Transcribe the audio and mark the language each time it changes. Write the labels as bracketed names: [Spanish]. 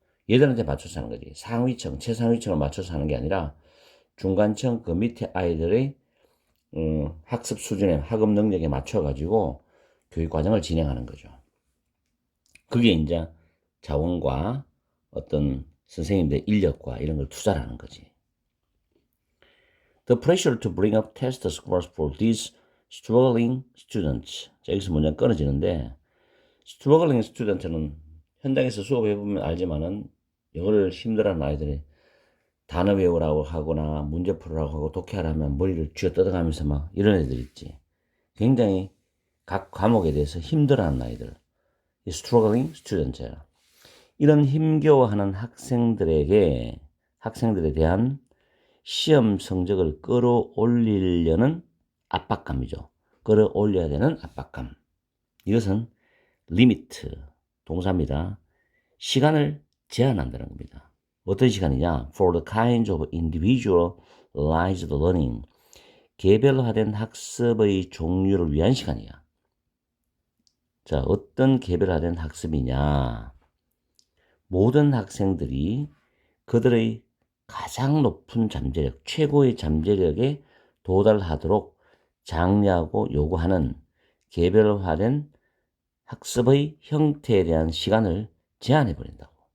[Korean] 얘들한테 맞춰서 하는 거지. 상위층, 최상위층을 맞춰서 하는 게 아니라 중간층 그 밑에 아이들의 학습 수준에 학업 능력에 맞춰가지고 교육 과정을 진행하는 거죠. 그게 이제 자원과 어떤 선생님들의 인력과 이런 걸 투자하는 거지. [English] The pressure to bring up test scores for these struggling students. [Korean] 자, 여기서 문제가 끊어지는데 [English] struggling student [Korean] 는 현장에서 수업해보면 알지만은 영어를 힘들어하는 아이들이 단어 외우라고 하거나 문제 풀으라고 하고 독해하라면 머리를 쥐어뜯어가면서 막 이런 애들 있지. 굉장히 각 과목에 대해서 힘들어하는 아이들. 이 [English] struggling student [Korean] 야. 이런 힘겨워하는 학생들에 대한 시험 성적을 끌어올리려는 압박감이죠. 끌어올려야 되는 압박감. 이것은 리미트, 동사입니다. 시간을 제한한다는 겁니다. 어떤 시간이냐? [English] For the kinds of individualized learning. [Korean] 개별화된 학습의 종류를 위한 시간이야. 자, 어떤 개별화된 학습이냐? 모든 학생들이 그들의 가장 높은 잠재력, 최고의 잠재력에 도달하도록 장려하고 요구하는 개별화된 학습의 형태에 대한 시간을 제한해 버린다고.